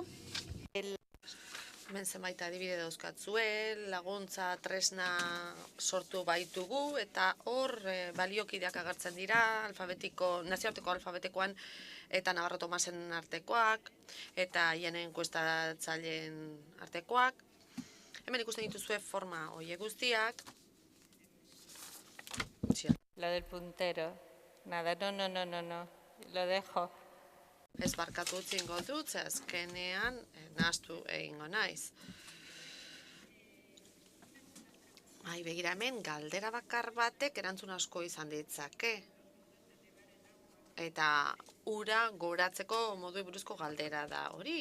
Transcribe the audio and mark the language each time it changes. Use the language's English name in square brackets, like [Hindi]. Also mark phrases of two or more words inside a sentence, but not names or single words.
[Basque] Hemen zenbait adibide dauzkatzue, laguntza tresna sortu baitugu, eta hor baliokideak agertzen dira, nazioarteko alfabetikoan eta Navarro Tomasen artekoak, eta haien enkuestatzaileen artekoak. Hemen ikusten dituzue forma horiek guztiak. [Spanish] Lo del puntero. Nada, no, lo dejo. [Basque] Ez barkatu utzingo dut, ze azkenean nahastu egingo naiz. Begira, hemen galdera bakar batek erantzun asko izan ditzake. Eta ura goratzeko modu buruzko galdera da hori.